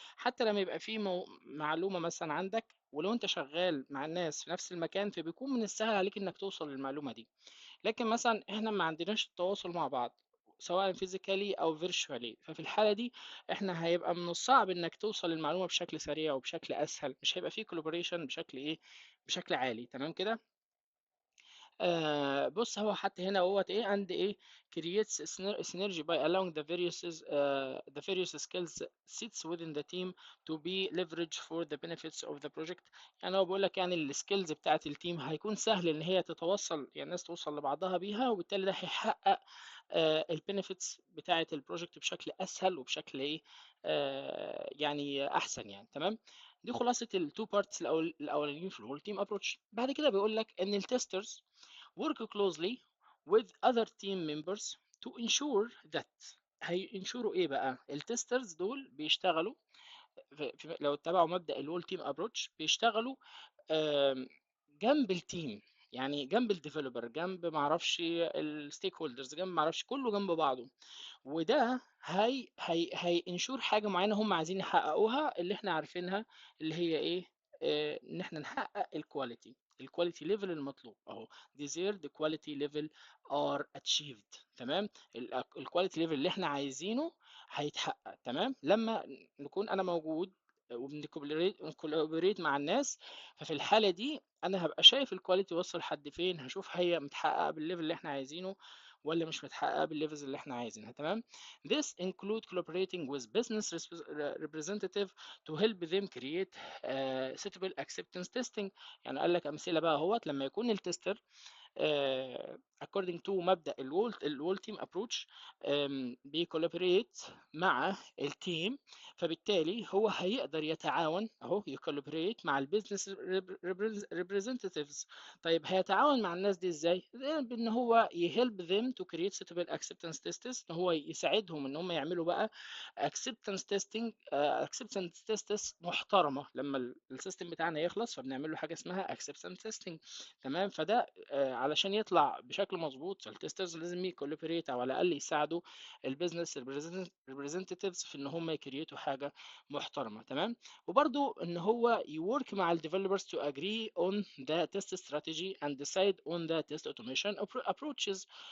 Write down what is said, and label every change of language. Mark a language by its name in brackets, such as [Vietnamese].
[Arabic] حتى لما يبقى في معلومة مثلا عندك ولو انت شغال مع الناس في نفس المكان، فبيكون من السهل عليك انك توصل للمعلومة دي. لكن مثلا احنا ما عندناش التواصل مع بعض سواء فيزيكالي او فيرتشوالي، ففي الحالة دي احنا هيبقى من الصعب انك توصل للمعلومة بشكل سريع وبشكل اسهل، مش هيبقى فيه كولابوريشن بشكل ايه، بشكل عالي. تمام كده. بص هو حتى هنا هوت ايه عند ايه [English] creates synergy by allowing the various skills sits within the team to be leveraged for the benefits of the project. [Arabic] يعني هو بيقول لك يعني السكيلز بتاعت التيم هيكون سهل ان هي تتوصل، يعني الناس توصل لبعضها بيها، وبالتالي ده هيحقق البينيفيتس بتاعت البروجكت بشكل اسهل وبشكل ايه يعني احسن يعني. تمام. دي خلاصه التو بارتس الاولانيين في الهول تيم ابروتش. بعد كده بيقول لك ان التسترز [English] work closely with other team members to ensure that. [Arabic] هينشروا ايه بقى؟ التسترز دول بيشتغلوا لو اتبعوا مبدأ الول تيم ابروتش بيشتغلوا جنب التيم. يعني جنب الديفلوبر، جنب ما اعرفش الستيك هولدرز، جنب ما اعرفش، كله جنب بعضه. وده هي انشور حاجه معينه هم عايزين يحققوها، اللي احنا عارفينها، اللي هي ايه؟ ان احنا نحقق الكواليتي ليفل المطلوب اهو. [English] desired quality level are achieved. [Arabic] تمام. الكواليتي ليفل اللي احنا عايزينه هيتحقق. تمام. لما نكون انا موجود وبنكولابوريت مع الناس، ففي الحاله دي انا هبقى شايف الكواليتي وصل لحد فين، هشوف هي متحققه بالليفل اللي احنا عايزينه ولا مش متحققه بالليفلز اللي احنا عايزينها. تمام. [English] This include collaborating with business representative to help them create suitable acceptance testing. [Arabic] يعني قال لك امثله بقى اهوت. لما يكون التستر [English] according to [Arabic] مبدأ الوول تيم ابروتش بيكولابوريت مع التيم، فبالتالي هو هيقدر يتعاون اهو، يكولابوريت مع البيزنس ريبريزنتيفز. طيب هيتعاون مع الناس دي ازاي؟ بان هو يهلب [English] them to create suitable acceptance tests، [Arabic] ان هو يساعدهم ان هم يعملوا بقى acceptance testing، acceptance tests محترمه. لما السيستم بتاعنا يخلص فبنعمل له حاجه اسمها acceptance testing. تمام. فده علشان يطلع بشكل مظبوط، فالتسترز لازم يكولابوريت او على الاقل يساعدوا البيزنس ريبريزنتيفز في ان هم يكريتوا حاجه محترمه. تمام. وبرده ان هو يورك مع الديفلوبرز [English] to agree on the test strategy and decide on the test automation approaches.